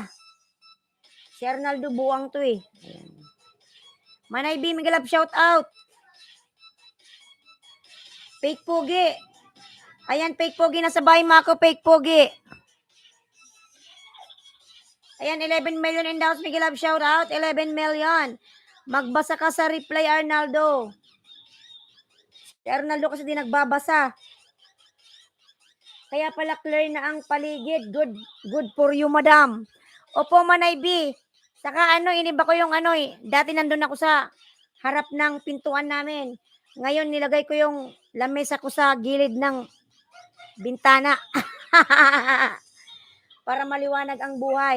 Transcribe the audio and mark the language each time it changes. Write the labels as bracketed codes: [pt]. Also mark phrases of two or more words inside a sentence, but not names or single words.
[tl] Si Arnaldo buwang to eh. [en] Manay B, Miguel Love shout out. [tl] Fake pogi. Ayan, fake pogi. Nasa bahay mo ako, fake pogi. [en] Ayan, 11 million in the house. Miguel Love shout out. 11 million. [tl] Magbasa ka sa reply, Arnaldo. Si Arnaldo kasi di nagbabasa. Kaya pala clear na ang paligid. [en] Good for you, madam. [tl] Opo, Manay B. Saka iniba ko yung dati nandun ako sa harap ng pintuan namin. Ngayon, nilagay ko yung lamesa ko sa gilid ng bintana. Para maliwanag ang buhay.